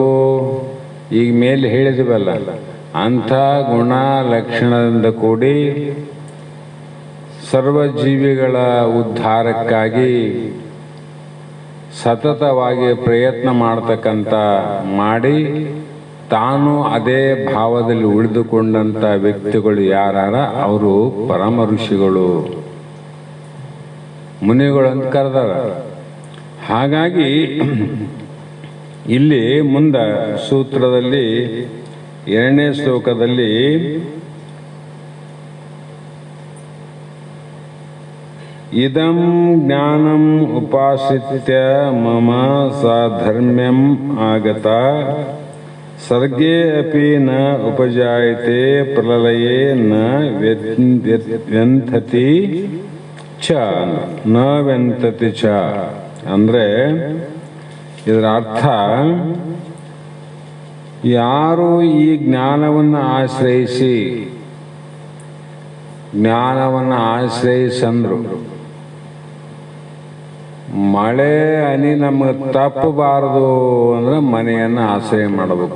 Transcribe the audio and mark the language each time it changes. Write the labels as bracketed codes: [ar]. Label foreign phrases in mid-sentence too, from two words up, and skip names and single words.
[kn] ಈಗ ಮೇಲೆ ಹೇಳಿದ್ವಲ್ಲ, ಅಂಥ ಗುಣ ಲಕ್ಷಣದಿಂದ ಕೂಡಿ ಸರ್ವಜೀವಿಗಳ ಉದ್ಧಾರಕ್ಕಾಗಿ ಸತತವಾಗಿ ಪ್ರಯತ್ನ ಮಾಡ್ತಕ್ಕಂಥ ಮಾಡಿ ತಾನು ಅದೇ ಭಾವದಲ್ಲಿ ಉಳಿದುಕೊಂಡಂಥ ವ್ಯಕ್ತಿಗಳು ಯಾರಾರ ಅವರು ಪರಮ ಋಷಿಗಳು, ಮುನಿಗಳು ಅಂತ ಕರೆದಾರ. ಹಾಗಾಗಿ ಇಲ್ಲಿ ಮುಂದೆ ಸೂತ್ರದಲ್ಲಿ 2ನೇ ಶ್ಲೋಕದಲ್ಲಿ [sa] ಇದಂ ಜ್ಞಾನಂ ಉಪಾಶ್ರಿತ್ಯ ಮಮ ಸಾಧರ್ಮ್ಯಂ ಆಗತ ಸರ್ಗೇ ಅಪಿ ನ ಉಪಜಾಯತೆ ಪ್ರಲಯೇ ನ ವ್ಯಂಥತಿ ಚ ನ ವ್ಯಂಥತಿ ಚ. [kn] ಅಂದರೆ ಇದರ ಅರ್ಥ, ಯಾರು ಈ ಜ್ಞಾನವನ್ನು ಆಶ್ರಯಿಸಂದ್ರು ಮಳೆ ಹನಿ ನಮಗೆ ತಪ್ಪಬಾರದು ಅಂದ್ರೆ ಮನೆಯನ್ನು ಆಶ್ರಯ ಮಾಡಬೇಕು.